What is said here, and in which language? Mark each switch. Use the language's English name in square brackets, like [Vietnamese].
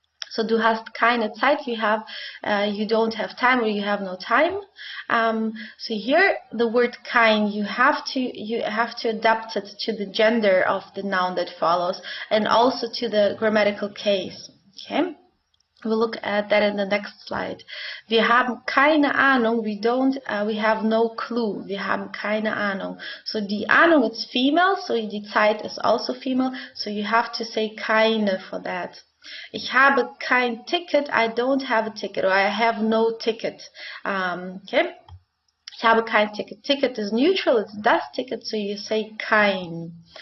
[English] So [German] du hast keine Zeit, [English] you don't have time, or you have no time. So here the word kein, you have to adapt it to the gender of the noun that follows, and also to the grammatical case. Okay, we'll look at that in the next slide. [German] Wir haben keine Ahnung, [English] we have no clue. [German] Wir haben keine Ahnung. [English] So die Ahnung is female, so die Zeit is also female, so you have to say keine for that. [German] Ich habe kein Ticket, [English] I don't have a ticket, or I have no ticket. Okay. [German] Ich habe kein Ticket. [English] Ticket is neutral, it's das Ticket, so you say kein.